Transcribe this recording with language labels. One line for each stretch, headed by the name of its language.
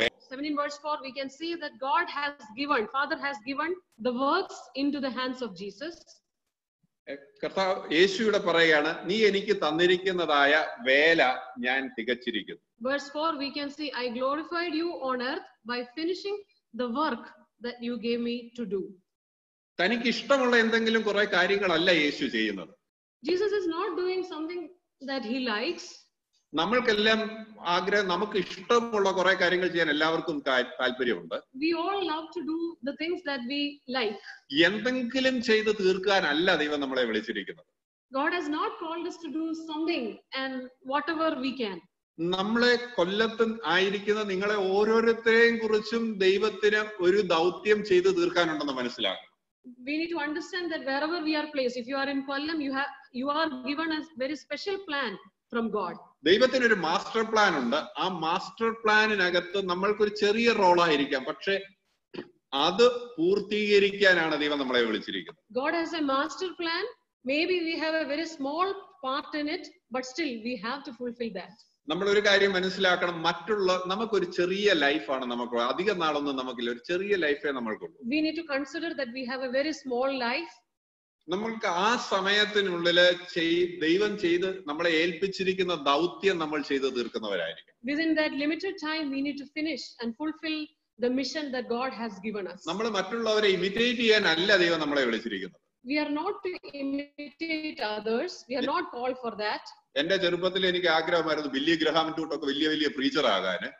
English: 17 verse 4 we can see that God has given, Father has given the works into the hands of Jesus.
Malayalam: കർത്താവ് യേശുവിടെ പറയുകയാണ്, നീ എനിക്ക് തന്നിരിക്കുന്നതായ വേല ഞാൻ തികച്ചിരിക്കുന്നു.
English: Verse 4 we can see, I glorified you on earth by finishing the work that you gave me to do.
Malayalam: തനിക്ക് ഇഷ്ടമുള്ള എന്തെങ്കിലും കുറെ കാര്യങ്ങളല്ല യേശു ചെയ്യുന്നത്.
English: Jesus is not doing something that he likes.
Malayalam: നമ്മൾക്കെല്ലാം നമുക്ക് ഇഷ്ടമുള്ള കുറെ കാര്യങ്ങൾ ചെയ്യാൻ എല്ലാവർക്കും താല്പര്യമുണ്ട്.
English: We all love to do the things that we like.
Malayalam: എന്തെങ്കിലും ചെയ്ത് തീർക്കാനല്ല ദൈവം നമ്മളെ വിളിച്ചിരിക്കുന്നത്.
English: God has not called us to do something and whatever we can.
Malayalam: നമ്മളെ കൊല്ലത്ത് ആയിരിക്കുന്ന നിങ്ങളെ ഓരോരുത്തരെയും കുറിച്ചും ദൈവത്തിന് ഒരു ദൗത്യം ചെയ്ത് തീർക്കാനുണ്ടെന്ന് മനസ്സിലാക്കണം.
English: We need to understand that wherever we are placed, if you are in Kollam, you are given a very special plan from God.
Malayalam: ദൈവത്തിന് ഒരു മാസ്റ്റർ പ്ലാൻ ഉണ്ട്. ആ മാസ്റ്റർ പ്ലാനിനകത്ത് നമ്മൾക്കൊരു ചെറിയ റോളായിരിക്കാം, പക്ഷെ അത് പൂർത്തീകരിക്കാനാണ് ദൈവം നമ്മളെ വിളിച്ചിരിക്കുന്നത്.
English: God has a master plan. Maybe we have a very small part in it, but still we have to fulfill that.
Malayalam: നമ്മൾ ഒരു കാര്യം മനസ്സിലാക്കണം, നമുക്കൊരു ചെറിയ ലൈഫാണ്, നമുക്ക് അധിക നാളൊന്നും നമുക്കില്ല, ഒരു ചെറിയ ലൈഫേ നമ്മൾക്കുള്ളൂ.
English: We need to consider that we have a very small life.
Malayalam: നമ്മൾക്ക് ആ സമയത്തിനുള്ളില് ദൈവം ചെയ്ത് നമ്മളെ ഏൽപ്പിച്ചിരിക്കുന്ന ദൗത്യം നമ്മൾ ചെയ്ത് തീർക്കുന്നവരായിരിക്കും.
English: Within that limited time, we need to finish and fulfill the mission that God has given us.
Malayalam: നമ്മൾ മറ്റുള്ളവരെ ഇമിറ്റേറ്റ് ചെയ്യാനല്ല ദൈവം നമ്മളെ വിളിച്ചിരിക്കുന്നത്.
English: We are not to imitate others. We are not called for that.
Malayalam: എന്റെ ചെറുപ്പത്തിൽ എനിക്ക് ആഗ്രഹമായിരുന്നു ബില്ലി ഗ്രഹാം ടൂട്ടൊക്കെ വലിയ വലിയ പ്രീച്ചർ ആകാന്.